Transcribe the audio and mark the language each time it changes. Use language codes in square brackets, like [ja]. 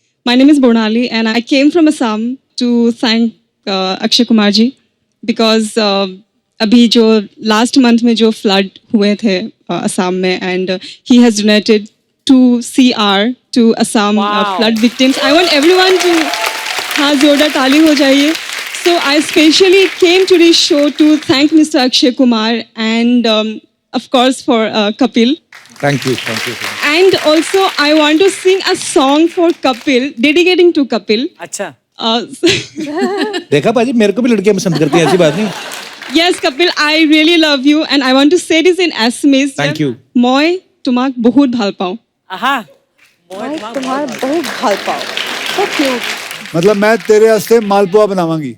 [en] My name is Bonali and I came from Assam to thank Akshay Kumar ji because [hi] अभी जो last month में जो flood हुए थे असम में and he has donated 2 CR to Assam flood victims. [en] I want everyone to [hi] हाथ जोड़ा ताली हो जाइए। [en] So I specially came to this show to thank Mr. Akshay Kumar and of course for Kapil. Thank you, thank you. And also I want to sing a song for Kapil, dedicating to Kapil. [hi] अच्छा देखा पाजी, मेरे को भी लड़कियां पसंद करती हैं, ऐसी बात नहीं। [en] Yes, Kapil, I really love you and I want to say this in Assamese. Thank you. [as] মই তোমাক বহুত ভাল পাওঁ। आहा [hi] तुम्हारा बहुत भाल पाओ। [en] So cute. [hi] मतलब मैं तेरे वास्ते मालपुआ बनावांगी।